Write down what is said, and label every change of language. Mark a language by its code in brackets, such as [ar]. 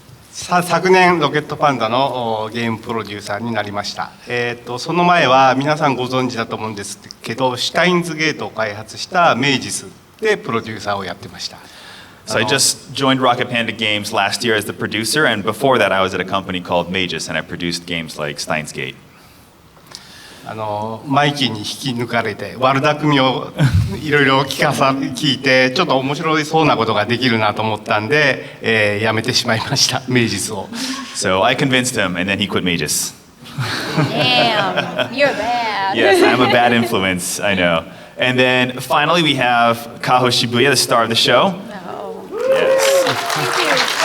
[ja] 昨年ロケットパンダのゲームプロデューサーになりました。その前は皆さんご存知だと思うんですけど、シュタインズゲートを開発したメイジスでプロデューサーをやってました。 [en] So I just joined Rocket Panda Games last year as the producer, and before that I was at a company called Magus, and I produced games like Steins Gate. [ja] マイキーに引き抜かれて悪巧みをいろいろ聞いてちょっと面白いそうなことができるなと思ったんで、やめてしまいましたメイジスを。 [en] So I convinced him, and then he quit Magus. Damn, you're bad. Yes, I'm a bad influence, I know. And then finally we have Kaho Shibuya, the star of the show. No. Yes. Thank you.